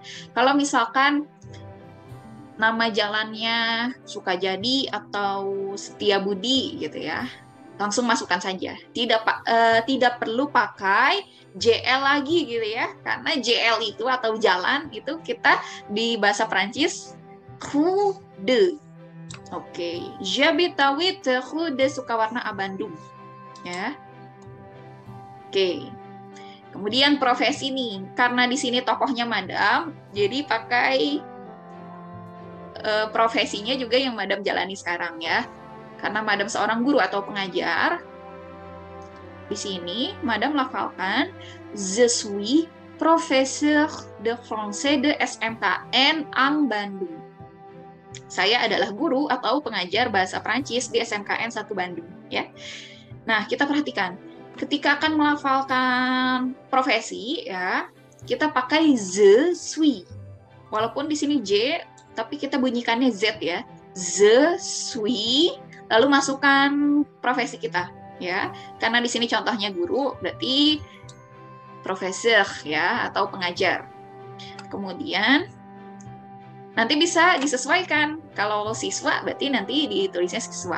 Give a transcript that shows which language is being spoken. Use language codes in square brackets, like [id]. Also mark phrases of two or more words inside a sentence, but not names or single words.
[id] Kalau misalkan nama jalannya Sukajadi atau Setiabudi gitu ya, langsung masukkan saja. Tidak perlu pakai JL lagi gitu ya, karena JL itu atau jalan itu kita di bahasa Prancis [fr] rue de. Oke, j'habite rue de Sukawarna A Bandung. [id] Ya. Oke. Kemudian profesi nih, karena di sini tokohnya Madam, jadi pakai profesinya juga yang Madam jalani sekarang ya. Karena Madam seorang guru atau pengajar, di sini Madam lafalkan [fr] Je suis professeur de français de [id] SMKN Ang Bandung. Saya adalah guru atau pengajar bahasa Prancis di SMKN 1 Bandung ya. Nah, kita perhatikan ketika akan melafalkan profesi ya, kita pakai [fr] je suis. [id] Walaupun di sini J, tapi kita bunyikannya Z ya. [fr] Je suis, [id] lalu masukkan profesi kita ya. Karena di sini contohnya guru, berarti profesor ya atau pengajar. Kemudian nanti bisa disesuaikan. Kalau siswa berarti nanti ditulisnya siswa.